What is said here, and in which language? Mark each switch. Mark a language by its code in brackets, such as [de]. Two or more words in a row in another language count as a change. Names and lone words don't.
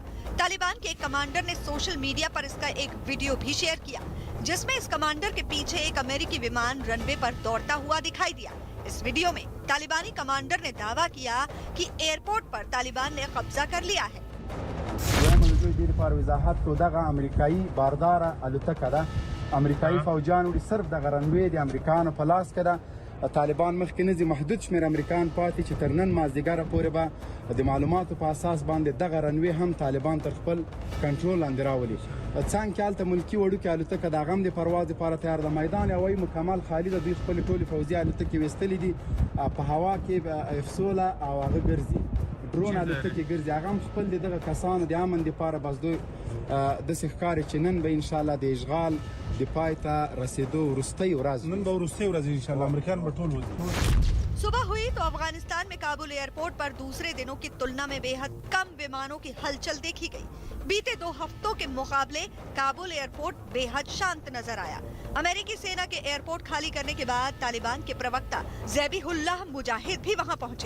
[hi] तालिबान के एक कमांडर ने सोशल मीडिया पर इसका एक वीडियो भी शेयर किया, जिसमें इस कमांडर के पीछे एक अमेरिकी विमान रनवे पर दौड़ता हुआ दिखाई दिया। इस वीडियो में तालिबानी कमांडर ने दावा किया कि एयरपोर्ट पर तालिबान ने कब्जा कर लिया है। अमेरिकाई फौजान सिर्फ [ps] दغه رنوی د امریکانو په لاس کې ده طالبان مخکې نه محدود شمیر امریکایان پاتې چې تر نن مازدیګره پورې به د معلوماتو په اساس باندې دغه رنوی هم طالبان تر خپل کنټرول لاندې راولي څنګه حالت ملکی وړو کې الوتکه د غم د پرواز لپاره تیار ده میدان هوایي مکمل خالی ده دوی خپل ټولي فوزي الوتکې وستلې دي په هوا کې افسوله او هغه ګرځي ډرون الوتکې ګرځي هغه خپل دغه کسانو د امن لپاره بس دوی د سخکار چې نن به [ar] ان شاء الله [ps] د اشغال د پایته رسیدو ورستۍ ورځ نن به ورستۍ ورځ [ar] ان شاء الله [ps] امریکایان به ټول وځي। [hi] सुबह हुई तो अफगानिस्तान में काबुल एयरपोर्ट पर दूसरे दिनों की तुलना में बेहद कम विमानों की हलचल देखी गई। बीते 2 हफ्तों के मुकाबले काबुल एयरपोर्ट बेहद शांत नजर आया। अमेरिकी सेना के एयरपोर्ट खाली करने के बाद तालिबान के प्रवक्ता ज़बीहुल्लाह मुजाहिद भी वहां पहुंचे।